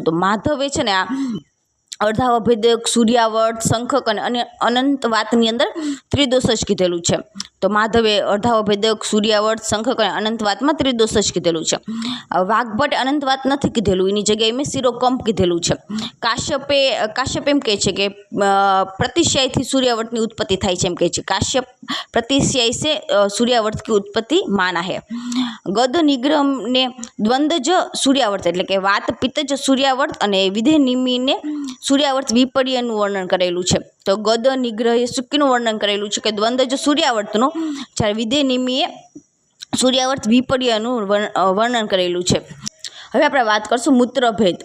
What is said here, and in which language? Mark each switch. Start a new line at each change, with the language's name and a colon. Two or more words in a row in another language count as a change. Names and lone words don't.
Gujarati: તો માધવે છે ને આ અર્ધાભેદક, સૂર્યાવર્ત, શંખક અને અનંતવાતની અંદર ત્રિદોષ જ કીધેલું છે। તો માધવે અર્ધાભેદક, સૂર્યાવર્ત, શંખક અને અનંતવાતમાં ત્રિદોષ જ કીધેલું છે। વાઘભટ્ટે અનંતવાત નથી કીધેલું, એની જગ્યાએ મેં શિરોકંપ કીધેલું છે। કાશ્યપ એમ કહે છે કે
Hindi: प्रतिशय सूर्यावर्त की उत्पत्ति
Gujarati: થાય છે, એમ કહે છે।
Hindi: काश्यप प्रतिशय से सूर्यावर्त की उत्पत्ति माना है। गद निग्रह ने द्वंद्वज सूर्यावर्त
Gujarati: એટલે કે વાત પિત્તજ સૂર્યાવર્ત અને વિધેય નિમિને સૂર્યાવર્ત વિપર્યનું વર્ણન કરેલું છે। તો ગદ નિગ્રહે શુક્રનું વર્ણન કરેલું છે કે દ્વંદ્વજ સૂર્યાવર્તનું, જ્યારે વિધેય નિમિએ સૂર્યાવર્ત વિપર્યનું વર્ણન કરેલું છે। હવે આપણે વાત કરશું મૂત્રભેદ।